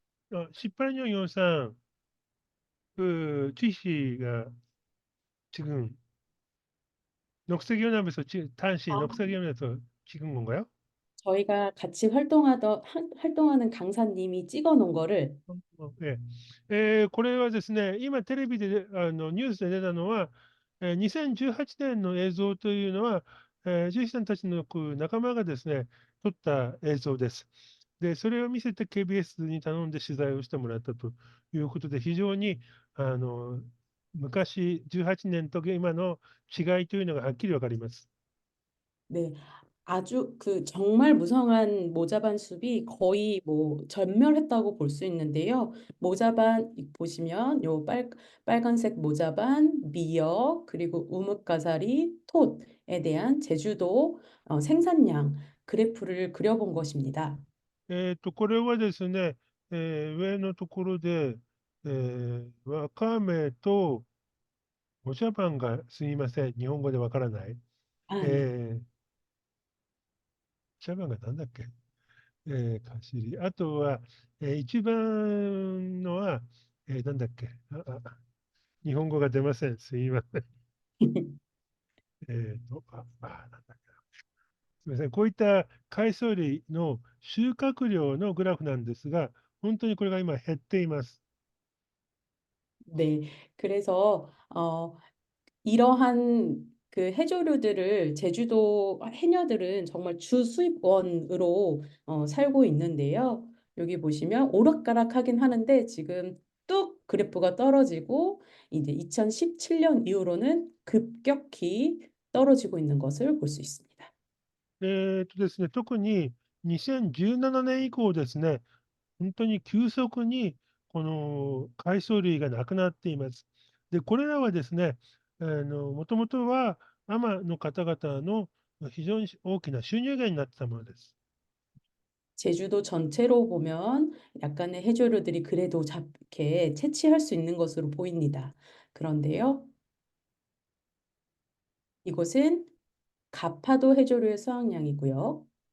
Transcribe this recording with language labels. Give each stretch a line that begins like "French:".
Korean: 18년 영상 그 취씨가 지금 녹색연합에서 당시 녹색연합에서 찍은 건가요? 저희가 같이 활동하는 강사님이 찍어 놓은 거를
Japanese: えこれはですね、今テレビでニュースで出たのは、2018年の映像というのは、ジュヒさんたちの仲間がですね、撮った映像です。で、それを見せて KBS に頼んで取材をしてもらったということで、非常に昔18年と今の違いというのがはっきりわかります。
Korean: 네, 아주 정말 무성한 모자반 숲이 거의 뭐 전멸했다고 볼 수 있는데요. 모자반 보시면 요 빨간색 모자반, 미역, 그리고 우뭇가사리, 톳에 대한 제주도 생산량 그래프를 그려본 것입니다.
Japanese: これはですね、上のところで、わかめとお茶パンがすみません、日本語でわからない。 아, 茶パンがなんだっけ、かしり。あとは、一番のは、なんだっけ日本語が出ません。すみません。なんだっけすみません。こういった海藻類の収穫量のグラフなんですが、本当にこれが今減っています。
Korean: 네, 그래서 이러한 해조류들을 제주도 해녀들은 정말 주 수입원으로 살고 있는데요. 여기 보시면 오락가락하긴 하는데 지금 뚝 그래프가 떨어지고 이제 2017년 이후로는 급격히 떨어지고 있는 것을 볼 수 있습니다.
Japanese: ですね、特に2017年以降ですね、本当に急速にこの海藻類がなくなっています。で、これらはですね、もともとは海の方々の非常に大きな収入源になってたものです。
Korean: 제주도 전체로 보면 약간의 해조류들이 그래도 이렇게 채취할 수 있는 것으로 보입니다. 그런데요, 이곳은 가파도 해조류의 수확량이고요.